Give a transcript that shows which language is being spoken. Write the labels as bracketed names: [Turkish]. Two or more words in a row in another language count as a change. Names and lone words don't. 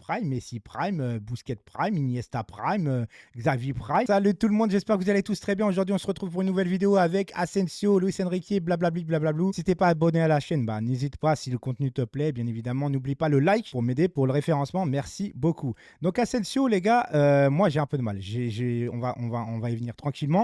[English] Prime, Messi Prime, Busquets Prime, Iniesta Prime, Xavi Prime. [French] Salut tout le monde, j'espère que vous allez tous très bien. Aujourd'hui, on se retrouve pour une nouvelle vidéo avec Asensio, Luis Enrique, blablabli, blablablou. Si t'es pas abonné à la chaîne, bah n'hésite pas si le contenu te plaît, bien évidemment. N'oublie pas le like pour m'aider pour le référencement. Merci beaucoup. Donc Asensio, les gars, moi j'ai un peu de mal. On va y venir tranquillement.